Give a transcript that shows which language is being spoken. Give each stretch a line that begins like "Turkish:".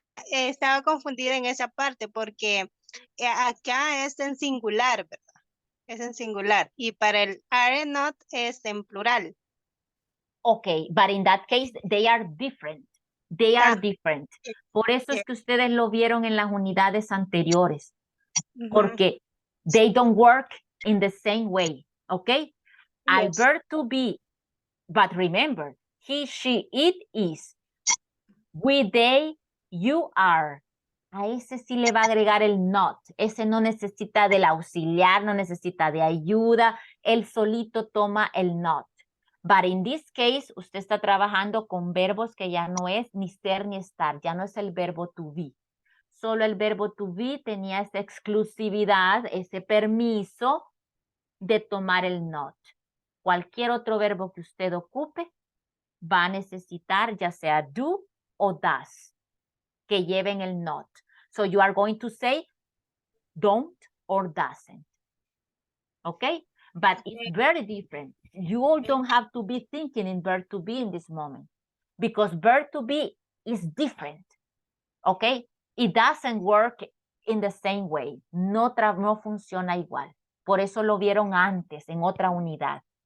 Spanish: Estaba confundida en esa parte porque acá es en singular, ¿verdad? Es en singular. Y para el are not es en plural.
English: Okay, but in that case, they are different. They are different.
Spanish: Por eso es que ustedes lo vieron en las unidades anteriores. Porque
English: they don't work in the same way, okay?
Spanish: Al
English: verb to be, but remember, he, she, it, is. We, they, you are.
Spanish: A ese sí le va a agregar el not. Ese no necesita del auxiliar, no necesita de ayuda. Él solito toma el not.
English: But in this case,
Spanish: usted está trabajando con verbos que ya no es ni ser ni estar. Ya no es el verbo to be. Solo el verbo to be tenía esa exclusividad, ese permiso de tomar el not. Cualquier otro verbo que usted ocupe va a necesitar ya sea do o does, que lleven el not.
English: So you are going to say don't or doesn't. Okay? But it's very different. You all don't have to be thinking in verb to be in this moment because verb to be is different. Okay? It doesn't work in the same way.
Spanish: No funciona igual. Por eso lo vieron antes en otra unidad.